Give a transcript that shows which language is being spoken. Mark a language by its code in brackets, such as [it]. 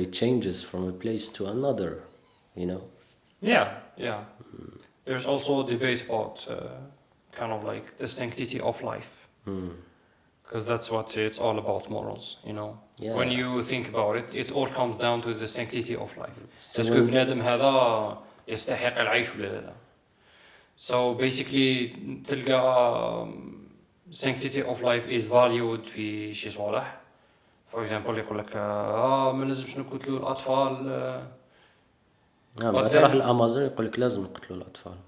[en] It changes from a place to another, Yeah. There's also a debate about kind of like the sanctity of life. Because that's what it's all about, morals, When you think about it, it all comes down to the sanctity of life. [ar] اسكو بنادم هذا يستحق العيش ولا لا. [en] So basically [ar] تلقى [en] sanctity of life is valued [ar] في شي صوالح. [en] For example [ar] يقول لك ما لازمش نقتلوا الأطفال. تروح الأمازون يقول لك لازم نقتلوا الأطفال.